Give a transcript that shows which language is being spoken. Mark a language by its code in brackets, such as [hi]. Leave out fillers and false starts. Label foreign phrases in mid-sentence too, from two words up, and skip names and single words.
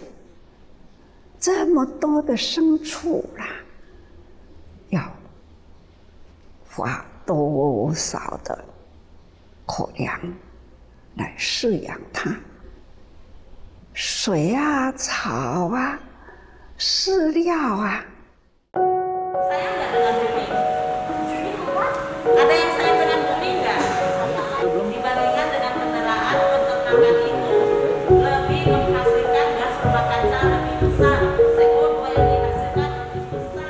[zh] 这么多的牲畜要花多少的口粮来饲养它？水草饲料 [id] Sayang nggak dengan bumi? Ada yang sayang dengan bumi nggak? Dibandingkan dengan kendaraan peternakan itu lebih menghasilkan gas rumah kaca lebih besar. CO2 yang dihasilkan lebih besar.